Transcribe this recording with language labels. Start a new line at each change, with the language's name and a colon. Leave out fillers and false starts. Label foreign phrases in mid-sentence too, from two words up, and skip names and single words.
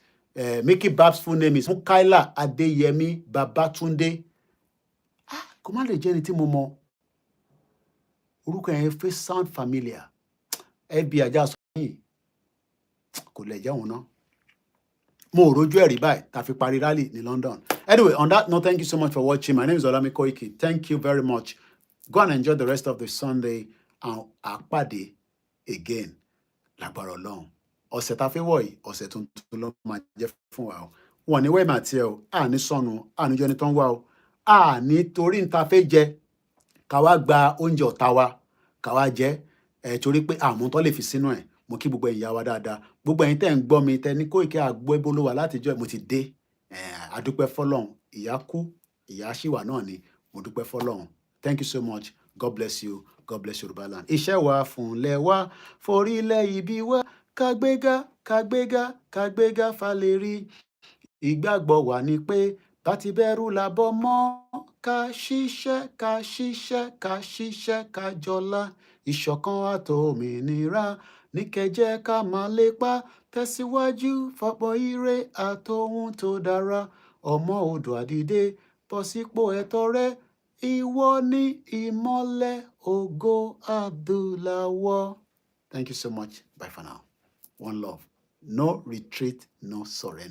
English: Mickey Bab's full name is Mukaila Adeyemi Babatunde.
Yoruba: Kò má lè jẹ́ ẹni tí mo mọ orúkọ yẹn fẹ́
English: sound familiar.
Yoruba: FBI ajá sọ yìí kò lè jẹ́ òun náà. Mo ò rojú ẹ̀rí báyìí tá fi parí rally ní London.
English: Anyway, on that note, thank you so much for watching. My name is OLAYOMI KOIKI. Thank you very much. Go and enjoy the rest of the Sunday and àpàdé again
Yoruba: lágbára Ọlọ́run. Ọ̀sẹ̀ tá fi wọ̀ yìí ọ̀sẹ̀ tuntun ló máa jẹ́ fún wa o. Wọ́n ní wẹ́ẹ̀mà tiẹ̀ o, àní sọnù, àní jọ ẹni tó ń wá o. Àní torí níta fẹ́ jẹ ká wá gba oúnjẹ ọ̀tá wa ká wá jẹ torí pé àmú tó lè fi sínú ẹ̀. Mo kí gbogbo ẹ̀yin ìyá wa dáadáa. Gbogbo ẹ̀yin tẹ́ ń gbọ́ mi tẹ́ ní Koiki àgbọ̀ ibo ló wà látijọ́ mo ti dé. Adúpẹ́ fọ́lọ́run. Ìyá kú, ìyá ṣìwà náà ni. Mo dúpẹ́ fọ́lọ́run.
English: Thank you so much. God bless you. God bless Yoruba land.
Yoruba: Iṣẹ́ wa fúnlẹ̀ wa, forílẹ̀ ibi wa, kágbéga, kágbéga, kágbéga falérí. Ìgbàgbọ́ wa ni pé bá ti bẹ̀rù làbọ̀ mọ́, ká ṣiṣẹ́, ká ṣiṣẹ́, ká ṣiṣẹ́, ká jọlá. Ìṣọ̀kan àtòmìnira ní kẹjẹ́ ká máa lépa, tẹ̀síwájú fọ̀pọ̀ ire àtòhun tó dára. Ọmọ Oòduà dìde, bọ́ sípò ẹ̀tọ́ rẹ. Ìwọ ni ìmọ́lẹ̀ ògo adúláwọ̀.
English: Thank you so much. Bye for now. One love. No retreat, no surrender.